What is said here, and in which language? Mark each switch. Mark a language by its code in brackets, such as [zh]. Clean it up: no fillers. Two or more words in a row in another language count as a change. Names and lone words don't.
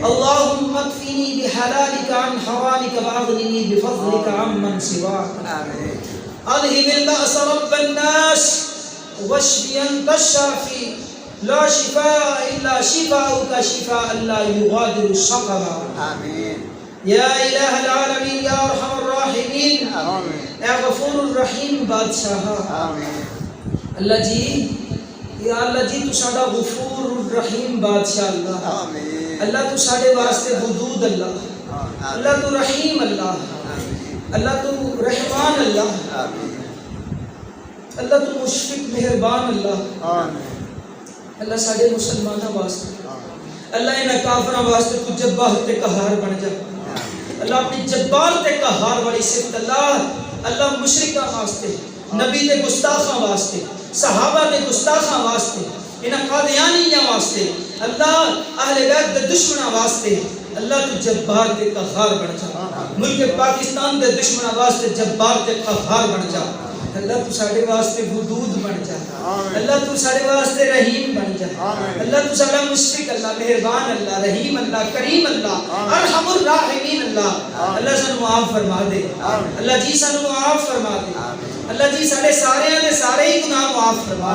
[ar] اللهم اكفني بحلالك عن حرامك وأغنني بفضلك عمن سواك. أذهب البأس رب الناس واشف أنت الشافي لا شفاء إلا شفاؤك شفاء لا يغادر سقما. یا الہ العالمین یا ارحم الراحمین اے غفور الرحیم بادشاہ. [pa] اللہ جی یا اللہ جی تو ساڈا غفور الرحیم بادشاہ. اللہ اللہ تو ساڈے واسطے حدود. اللہ اللہ تو رحیم. اللہ تو رحمان. اللہ تو مشفق مہربان. اللہ ساڈے مسلماناں واسطے اللہ انہاں کافراں واسطے تو جبار تے قہار بن جا. اللہ اپنی جبار تے قہار والی صفت. اللہ مشرکاں واسطے, نبی تے گستاخاں واسطے, صحابہ تے گستاخاں واسطے, انہاں قادیانیاں واسطے, اللہ اہل بیت دے دشمناں واسطے اللہ تو جبار تے قہار بن جا. ملک پاکستان دے دشمناں واسطے جبار تے قہار بن جا. اللہ تو ساڈے واسطے ودود بن جا. اللہ تو ساڈے واسطے رحیم بن جا. اللہ تو ساڈا مشفق. اللہ مہربان. اللہ رحیم. اللہ کریم. اللہ [ar] ارحم الراحمین. [pa] اللہ سانو معاف فرما دے. اللہ جی سانو معاف فرما دے. اللہ جی ساڈے سارے دے سارے ہی گناہ معاف فرما.